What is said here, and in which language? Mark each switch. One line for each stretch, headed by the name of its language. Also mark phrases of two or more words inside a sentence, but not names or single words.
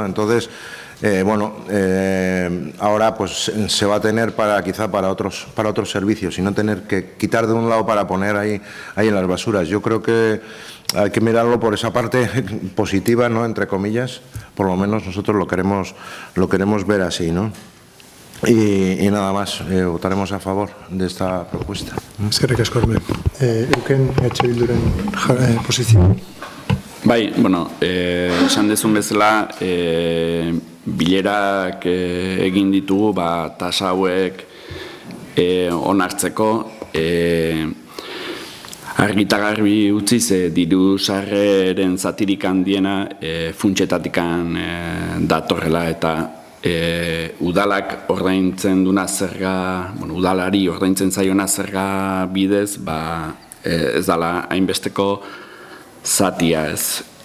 Spanish: Entonces, ahora pues se va a tener quizá para otros servicios y no tener que quitar de un lado para poner ahí en las basuras. Yo creo que hay que mirarlo por esa parte positiva, ¿no? Entre comillas, por lo menos nosotros lo queremos ver así, ¿no? Y nada más, votaremos a favor de esta propuesta.
Basque: Eskerrik asko, Euken EH Bilduren posizio. Bai, bueno, esan dezun bezala, bilerak egin ditugu, tasa hauek onartzeko, argita garbi utziz, diru sarreren zatirik handiena funtsetatik datorrela eta udalak ordaintzen duna zerga, udalari ordaintzen zaiona zerga bidez, ez dala hainbesteko zatia ez.